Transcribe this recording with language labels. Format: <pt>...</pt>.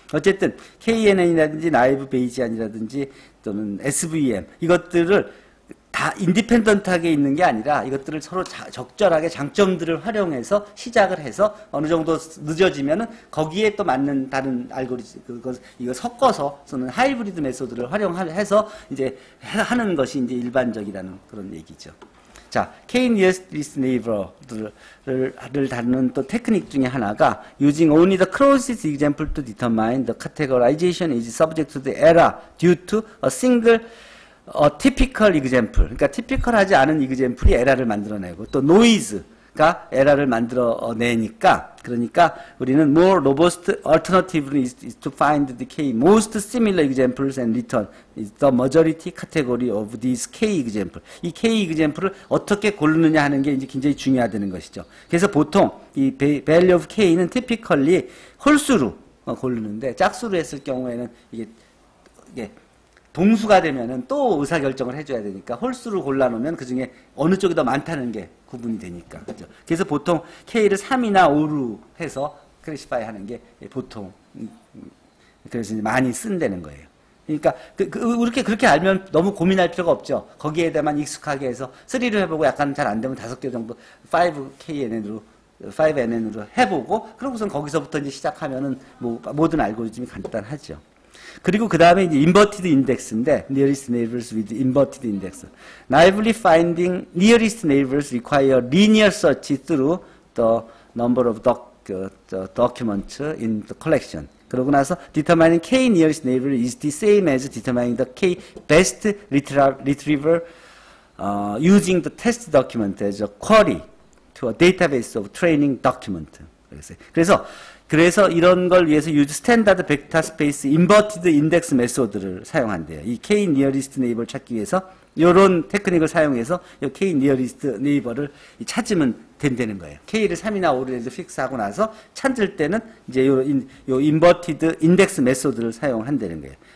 <ko>어쨌든 KNN이라든지 나이브 베이지안이라든지 또는 SVM 이것들을 다 인디펜던트하게 있는 게 아니라 이것들을 서로 적절하게 장점들을 활용해서 시작을 해서 어느 정도 늦어지면은 거기에 또 맞는 다른 알고리즘 이거 섞어서는 하이브리드 메소드를 활용해서 이제 하는 것이 이제 일반적이라는 그런 얘기죠. 자, K nearest neighbor를 다루는 또 테크닉 중에 하나가</ko> <en>using only the closest example to determine the categorization is subject to the error due to a single typical example.</en> <ko>그러니까 typical하지 않은 example이 에러를 만들어내고 또 noise가 에러를 만들어내니까, 그러니까 우리는</ko> <en>more robust alternative is to find the K most similar examples and return the majority category of these K example.</en> <ko>이 K example을 어떻게 고르느냐 하는 게 이제 굉장히 중요하다는 것이죠. 그래서 보통 이 value of K는 typically 홀수로 고르는데 짝수로 했을 경우에는 이게 동수가 되면은 또 의사결정을 해줘야 되니까 홀수를 골라놓으면 그 중에 어느 쪽이 더 많다는 게 구분이 되니까. 그죠? 그래서 보통 K를 3이나 5로 해서 클래시파이 하는 게 보통, 그래서 많이 쓴다는 거예요. 그러니까, 그렇게 알면 너무 고민할 필요가 없죠. 거기에 대해만 익숙하게 해서 3를 해보고 약간 잘 안 되면 5개 정도 5NN으로 해보고, 그러고선 거기서부터 이제 시작하면은 모든 알고리즘이 간단하죠. 그리고 그 다음에 이제</ko> <en>inverted index인데, nearest neighbors with inverted index. Naively finding nearest neighbors require linear search through the number of documents in the collection.</en> <ko>그러고 나서</ko> <en>determining k nearest neighbor is the same as determining the k best retriever using the test document as a query to a database of training document.</en> <ko>그래서 이런 걸 위해서 use 스탠다드 벡터 스페이스 인버티드 인덱스 메소드를 사용한대요. 이 k nearest neighbor 찾기 위해서 이런 테크닉을 사용해서 이 k nearest neighbor를 찾으면 된다는 거예요. k를 3이나 5로 해서 픽스하고 나서 찾을 때는 이제 요 인버티드 인덱스 메소드를 사용한다는 거예요.</ko>